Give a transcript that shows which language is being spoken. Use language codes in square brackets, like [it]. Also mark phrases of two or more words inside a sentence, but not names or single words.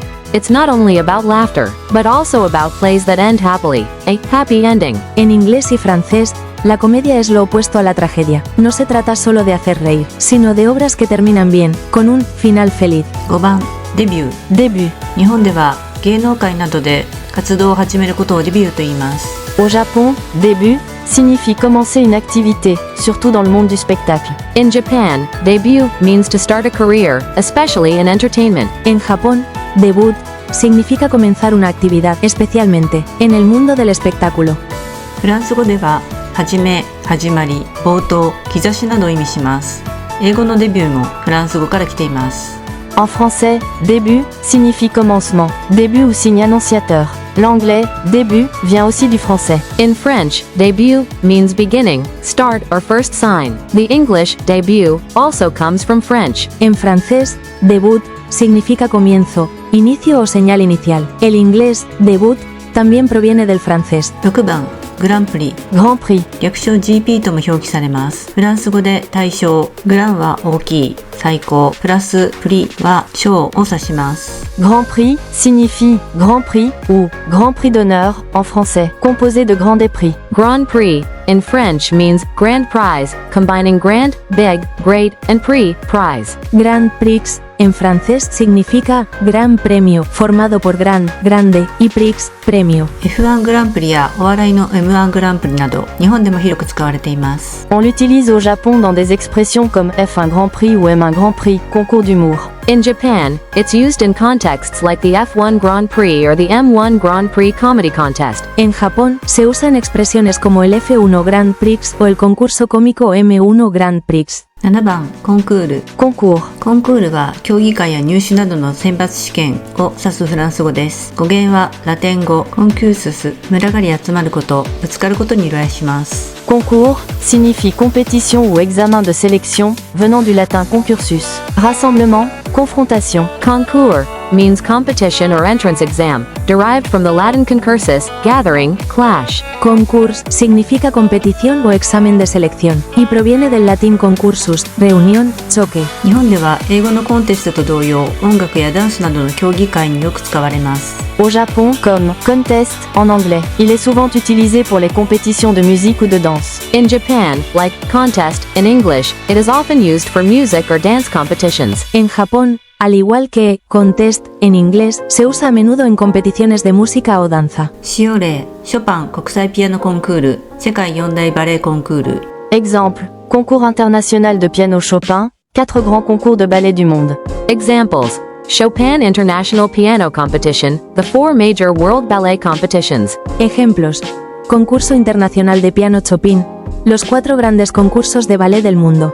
[en] It's not only about laughter, but also about plays that end happily, a happy ending. [es] En inglés y francés, la comedia es lo opuesto a la tragedia. No se trata solo de hacer reír, sino de obras que terminan bien, con un final feliz. [ja] 5 番、デビュー。 [fr] Début. [ja] 日本では芸能界などで活動を始めることをデビューと言います。 [fr] Au Japon, début signifie commencer une activité, surtout dans le monde du spectacle. [en] In Japan, debut means to start a career, especially in entertainment. [es] En Japón, debut significa comenzar una actividad, especialmente en el mundo del espectáculo. [ja] フランス語では始め、始まり、冒頭、兆しなどを意味します。英語のデビューもフランス語から来ています。 [fr] En français, début signifie commencement, début ou signe annonciateur. L'anglais, début, vient aussi du français. [en] In French, début means beginning, start or first sign. The English, début, also comes from French. [es] En francés, debut significa comienzo, inicio o señal inicial. El inglés, debut, también proviene del francés. [ja] 6 番、グランプリ。 [fr] Grand Prix. [ja] 略称 GP とも表記されます。フランス語で大賞、グランは大きい、最高、プラスプリは賞を指します。 [fr] Grand Prix signifie Grand Prix ou Grand Prix d'honneur en français, composé de grands des prix. [en] Grand Prix in French means grand prize, combining grand, big, great, and prix, prize. [es] Grand Prix en francés significa gran premio, formado por gran, grande, y prix, premio. [ja] F1 グランプリやお笑いの M1 グランプリなど、日本でも広く使われています。 [fr] On l'utilise au Japon dans des expressions comme F1 Grand Prix ou M1 Grand Prix, concours d'humour. [en] In Japan, it's used in contexts like the F1 Grand Prix or the M1 Grand Prix comedy contest. [es] En Japón, se usa en expresiones como el F1 Grand Prix o el concurso cómico M1 Grand Prix. [ja] 7 番、コンクール。 [fr] Concours. [ja] コンクールは競技会や入試などの選抜試験を指すフランス語です。語源はラテン語コンキュースス、群がり集まること、ぶつかることに由来します。 [fr] Concours signifie compétition ou examen de sélection, venant du latin concursus. Rassemblement, confrontation. [en] Concours means competition or entrance exam, derived from the Latin concursus, gathering, clash. [es] Concurs significa competición o examen de selección, y proviene del latín concursus, reunión, choque. [ja] 日本では英語のコンテストと同様、音楽やダンスなどの競技会によく使われます。 [fr] Au Japon, comme contest en anglais, il est souvent utilisé pour les compétitions de musique ou de danse. [en] In Japan, like contest in English, it is often used for music or dance competitions. [es] En Japón, al igual que contest en inglés, se usa a menudo en competiciones de música o danza. [ja] 使用例、ショパン国際ピアノコンクール、世界四大バレエコンクール。 [fr] Exemple, concours international de piano Chopin, 4 grands concours de ballet du monde. [en] Examples, Chopin International Piano Competition, the 4 major world ballet competitions. [es] Ejemplos: Concurso Internacional de Piano Chopin, los 4 grandes concursos de ballet del mundo.